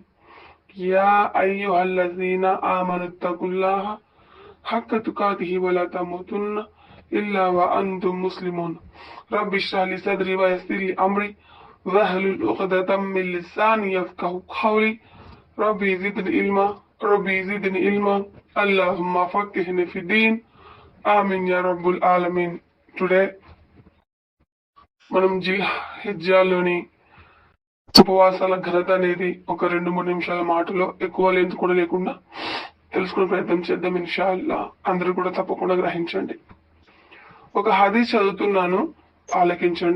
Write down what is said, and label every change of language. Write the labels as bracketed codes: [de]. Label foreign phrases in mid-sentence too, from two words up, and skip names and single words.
[ar] يا أيها الذين آمنوا اتقوا الله حق تقاته ولا تموتن إلا وأنتم مسلمون. رب اشرح لي صدري ويسر لي امري واحلل عقدة من لساني يفقهوا قولي ربي زدني علما اللهم فقهني في الدين آمين يا رب العالمين. [te] టుడే మనం జిల్హిజ్జాలోని ఉపవాసాల ఘనత అనేది ఒక 2-3 నిమిషాల మాటలో ఎక్కువ లెంత్ కూడా లేకుండా తెలుసుకునే ప్రయత్నం చేద్దాం ఇన్షాల్లా. అందరూ కూడా తప్పకుండా గ్రహించండి. ఒక హదీస్ చదువుతున్నాను, ఆలకించండి.